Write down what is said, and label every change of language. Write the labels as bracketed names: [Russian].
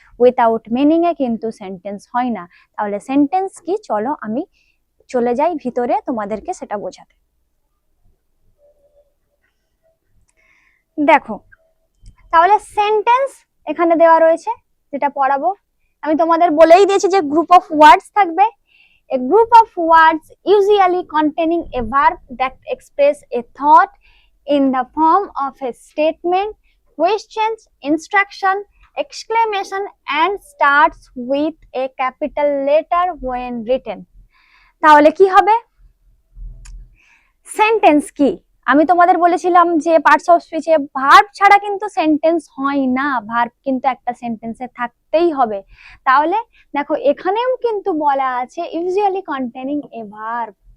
[Bangla] Without meaning এ কিন্তু sentence হয় না। তাহলে সেন্টেন্স কি, চলো আমি চলে যাই ভিতরে তোমাদেরকে সেটা বোঝাতে। দেখো, তাহলে সেন্টেন্স এখানে দেওয়া রয়েছে, যেটা পড়াবো আমি তোমাদের বলেই দিয়েছি যে গ্রুপ অফ ওয়ার্ডস থাকবে। [English] A group of words usually containing a verb that express a thought in the form of a statement, questions, instruction, exclamation, and starts with a capital letter when written. [Bangla] তাহলে কি হবে? Sentence কি আমি তোমাদের বলেছিলাম যে parts of স্পিচে verb ছাড়া কিন্তু সেন্টেন্স হয় না। ভার্ব কিন্তু একটা সেন্টেন্সে থাকতেই হবে। তাহলে দেখো এখানেও কিন্তু বলা আছে ইউজুয়ালি কন্টেনিং এ ভার্ব।